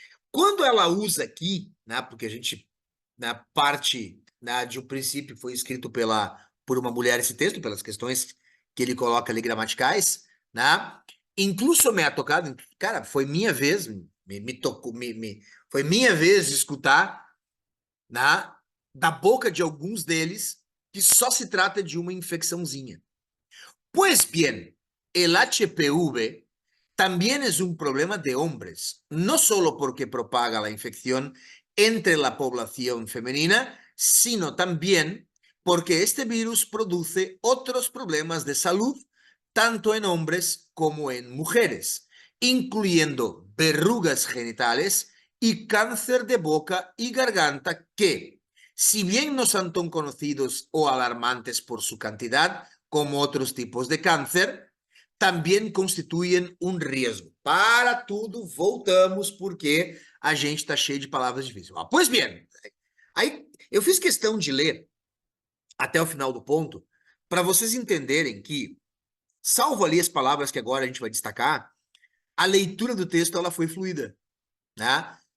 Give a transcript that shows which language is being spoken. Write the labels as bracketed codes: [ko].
[pt] Quando ela usa aqui, né, porque a gente, na parte, né, de um princípio foi escrito por uma mulher esse texto, pelas questões que ele coloca ali gramaticais, né? [es] Incluso me ha tocado, [pt] cara, foi minha vez, me tocou, foi minha vez de escutar, né, da boca de alguns deles que só se trata de uma infecçãozinha. [es] Pues bien, el HPV también es un problema de hombres, no solo porque propaga la infección entre la población femenina, sino también porque este virus produce otros problemas de salud, tanto en hombres como en mujeres, incluyendo verrugas genitales y cáncer de boca y garganta que, si bien no son tan conocidos o alarmantes por su cantidad como otros tipos de cáncer, [pt] também constituem um risco. Para tudo, voltamos, porque a gente está cheio de palavras difíceis. Pois bem, aí eu fiz questão de ler até o final do ponto, para vocês entenderem que, salvo ali as palavras que agora a gente vai destacar, a leitura do texto ela foi fluida, né?